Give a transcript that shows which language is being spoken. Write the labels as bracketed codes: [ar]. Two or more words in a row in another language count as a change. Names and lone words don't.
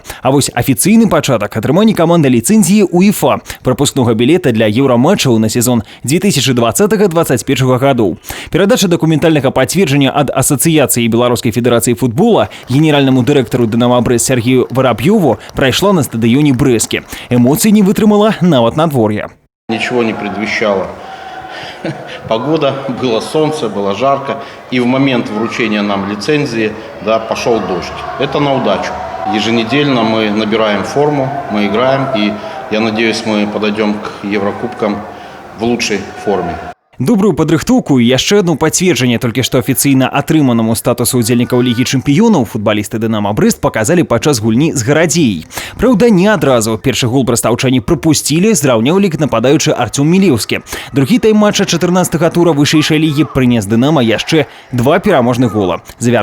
[be] А вось афіцыйны пачатак атрымання каманды ліцэнзіі УЕФА, прапускнога білета для еўраматчаў на сезон 2020-2021 гадоў. Перадача дакументальнага пацверджання ад Асацыяцыі Беларускай федэрацыі футбола генеральнаму дырэктару «Дынамо Брэст» Сергею Воробьёву прайшла на стадыёне Брэсце. Эмоцый не вытрымала нават надвор'е. [ru] Ничего не предвещало. Погода, было солнце, было жарко. И в момент вручения нам лицензии, пошел дождь. Это на удачу. Еженедельно мы набираем форму, мы играем. И я надеюсь, мы подойдем к Еврокубкам в лучшей форме. [be] Добрую падрыхтоўку і яшчэ адно пацверджанне толькі што афіцыйна атрыманаму статусу удзельнікаў Лігі чэмпіёнаў футбалісты «Дынамо Брэст» паказалі падчас гульні з «Гарадзеяй». Праўда, не адразу. Першы гол брастаўчане прапусцілі, зраўняў лік нападаючы Артём Мілеўскі. Другі тайм матча 14-га тура вышэйшай лігі прынес «Дынамо» яшчэ 2 пераможных гола.